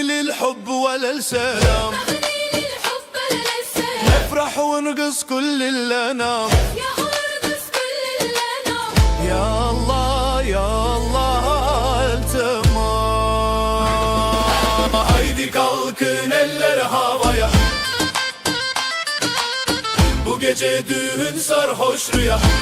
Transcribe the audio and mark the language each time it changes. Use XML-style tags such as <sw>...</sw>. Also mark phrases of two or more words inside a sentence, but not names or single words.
<ar>للحب ولا السلام تغني للحب للسلام نفرح ونرقص كل اللي نام يا أرقص كل الأنام يا الله يا الله التمام</ar> <tr>Haydi kalkın eller havaya Bu gece düğün sarhoş rüya</tr>